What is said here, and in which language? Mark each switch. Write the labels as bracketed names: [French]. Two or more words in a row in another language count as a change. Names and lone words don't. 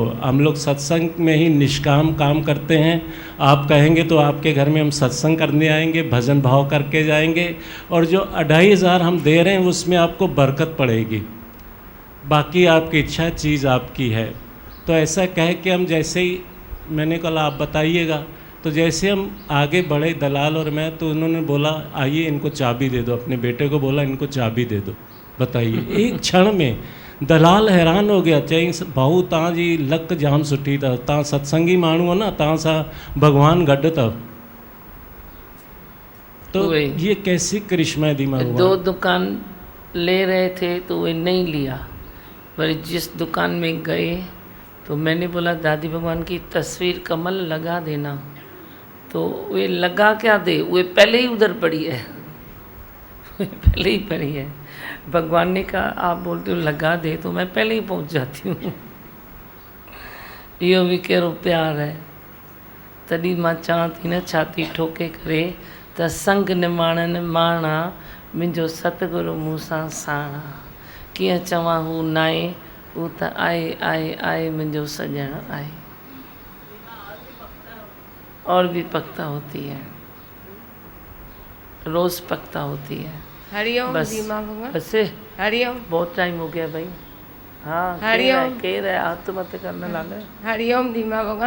[Hindi] हम लोग सत्संग में ही निष्काम काम करते हैं, आप कहेंगे तो आपके घर में हम सत्संग करने आएंगे, भजन भाव करके जाएंगे, और जो 2,500 हम दे रहे हैं उसमें आपको बरकत पड़ेगी, बाकी आपकी इच्छा, चीज़ आपकी है। तो ऐसा कह के हम जैसे ही, मैंने कहा आप बताइएगा, तो जैसे हम आगे बढ़े दलाल और मैं, तो उन्होंने बोला आइए इनको चाबी दे दो, अपने बेटे को बोला इनको चाबी दे दो। बताइए एक क्षण में दलाल हैरान हो गया, [Sindhi] चई भाऊ तव्हां जी लक जाम सुठी अथव, तव्हां सत्संगी माण्हू हो न, तव्हां सां भगवान गॾु अथव। [Hindi] तो ये कैसी करिश्मा है दीमा भगवान। 2 दुकान ले रहे थे तो वे नहीं लिया, पर जिस दुकान में गए तो मैंने बोला दादी भगवान की तस्वीर कमल लगा देना, तो वे लगा क्या दे, वे पहले ही उधर पड़ी है, वे पहले ही पड़ी है। भगवान ने कहा आप बोलते हो लगा दे, तो मैं पहले ही पहुंच जाती हूँ। [Sindhi] इहो भी कहिड़ो प्यार है। तॾहिं मां चवां थी न, छाती ठोके करे त संग निमाणनि माणा, मुंहिंजो सतगुरु मूंसां साणा। कीअं चवां हू नाए, हू त आए आए आए मुंहिंजो सॼण आए। [Hindi] और भी पक्ता होती है। रोज पक्ता होती है। हरिओम बस दीमा भगवान। ऐसे हरिओम। बहुत टाइम हो गया भाई। हाँ हरिओम। कह रहे हाथ तो मत करने लाले। हरिओम दीमा भगवान।